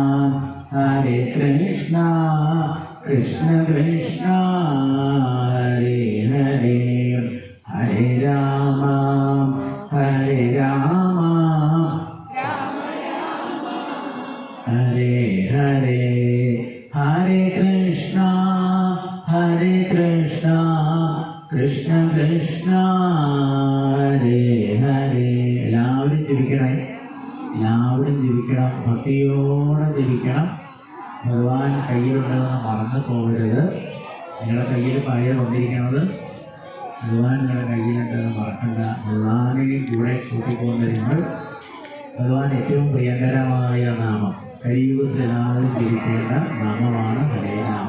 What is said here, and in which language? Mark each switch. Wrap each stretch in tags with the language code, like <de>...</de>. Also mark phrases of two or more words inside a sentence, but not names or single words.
<sa>Krishna Krishna, Hare Hare, Hare Rama, Hare Rama, Hare Hare, Hare Krishna, Krishna Krishna, Hare Hare.</sa> <ml>എല്ലാവരും ജപിക്കണം, ഭക്തിയോടെ ജപിക്കണം. ഭഗവാൻ കയ്യിലുണ്ടെന്ന് മറന്നു പോകരുത്. നിങ്ങളുടെ കയ്യിൽ പയർ കൊണ്ടിരിക്കുന്നത് ഭഗവാൻ നിങ്ങളുടെ കയ്യിലുണ്ടെന്ന് മറക്കണ്ട. ഭഗവാനെ കൂടെ കൂട്ടിക്കൊണ്ട് നിങ്ങൾ ഭഗവാൻ ഏറ്റവും പ്രിയങ്കരമായ നാമം കലിയുഗത്തിൽ എല്ലാവരും ജപിക്കേണ്ട നാമമാണ്</ml> <sa>ഹരേ നാമ.</sa>